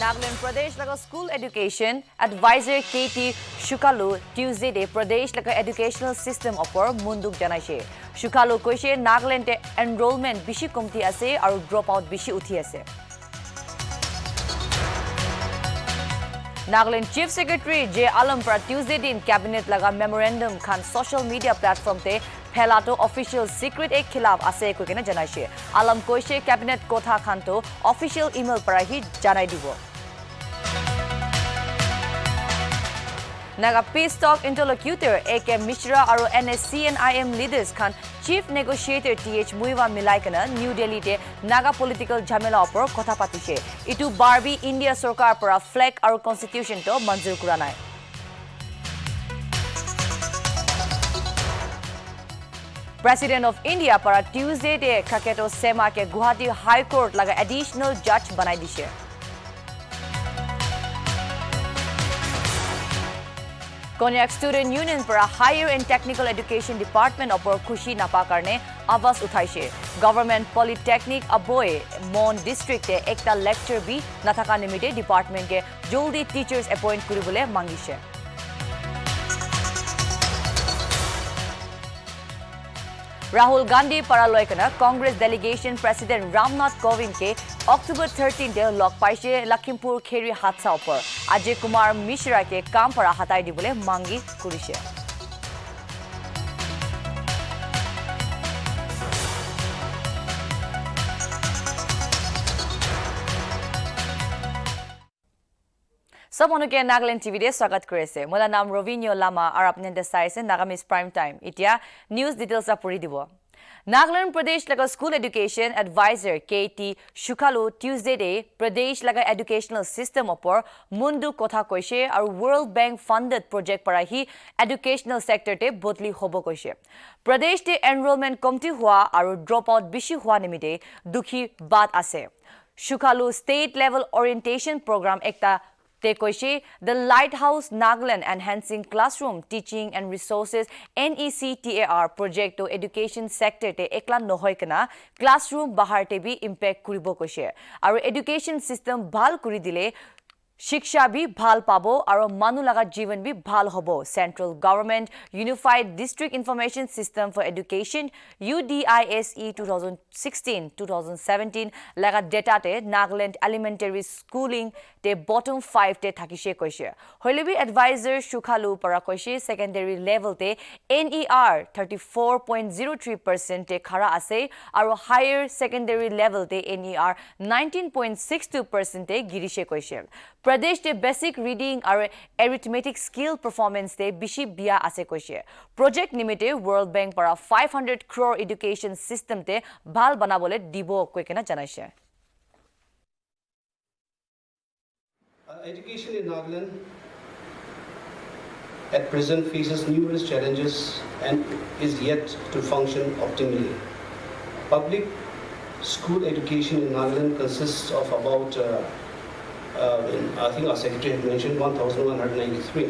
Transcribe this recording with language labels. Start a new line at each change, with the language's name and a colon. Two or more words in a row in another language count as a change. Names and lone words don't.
Naga Pidgin: Nagaland Pradesh laga
English: school education advisor
Naga Pidgin: KT Shukalu Tuesday day Pradesh laga
English: educational system
Naga Pidgin: opor munduk janaise. Shukalu koise Nagaland te enrollment bishi komti ase aru dropout bishi uthi ase. Nagaland Chief Secretary J. Alam para Tuesday din cabinet laga memorandum khan
English: social media platform
Naga Pidgin: te Phelato
English: official secret
Naga Pidgin: ek khilaf ase ko kena janaise. Alam koise cabinet kotha khan to
English: official email
Naga Pidgin: para hi janai dibo. Naga Peace Talk interlocutor AK Mishra aru NSCNIM leaders khan Chief Negotiator TH Muiwa milaikana New Delhi te Naga political jhamela opor kotha patise. Itu Barbie India Sarkar para flag aru constitution to manjur kura nai.
English: President of India
Naga Pidgin: para Tuesday day Kaketo Sema ke Guwahati High Court laga
English: additional judge
Naga Pidgin: banai dise. Konyak Student Union para Higher and Technical Education Department opor khushi napa karne avaz uthaise. Government Polytechnic Aboy Mon District te ekta lecture bi nathaka nimite department ke joldi teachers appoint kuribole mangise. Rahul Gandhi para loikana Congress Delegation President Ramnath Kovind ke October 13 de log paise Lakhimpur Kheri hadsa opor Ajay Kumar Mishra ke kam para hatai dibole mangi kurise. Samonuke Nagaland TV de swagat korese. Mola naam Rovinyo Lama ar apne desaise Nagamis Prime Time. Itia news details apuri dibo. Nagaland Pradesh laga
English: school education advisor
Naga Pidgin: KT Shukalu Tuesday day Pradesh laga
English: educational system
Naga Pidgin: opor mundu kotha koise aru
English: World Bank funded project
Naga Pidgin: para hi
English: educational sector
Naga Pidgin: te bodli hobo koise. Pradesh te enrollment komti hua aru dropout bishi hua nimite dukhi bat ase. Shukalu
English: state level orientation program
Naga Pidgin: ekta Te koise the Lighthouse Nagaland Enhancing Classroom Teaching and Resources NECTAR project to
English: education sector
Naga Pidgin: te ekla nohoi kana classroom bahar te bi impact kuribo koise aru
English: education system
Naga Pidgin: bhal kuri dile Shiksha bhi bhal pabo aru manu laga jivan bhi bhal hobo. Central Government Unified District Information System for Education UDISE 2016-2017 laga data te Nagaland
English: elementary schooling
Naga Pidgin: te bottom 5 te thakise koise. Hoilebi advisor Shukalu para koise
English: secondary level
Naga Pidgin: te NER 34.03% te khara ase aru
English: higher secondary level
Naga Pidgin: te NER 19.62% te girise koise. Pradesh te
English: basic reading
Naga Pidgin: aru
English: arithmetic skill performance
Naga Pidgin: te bishi bia ase koise. Project nimite World Bank para 500 crore
English: education system
Naga Pidgin: te bhal banabole dibo koikena janaise.
English: Education in Nagaland at present faces numerous challenges and is yet to function optimally. Public school education in Nagaland consists of about I think our secretary had mentioned 1,193.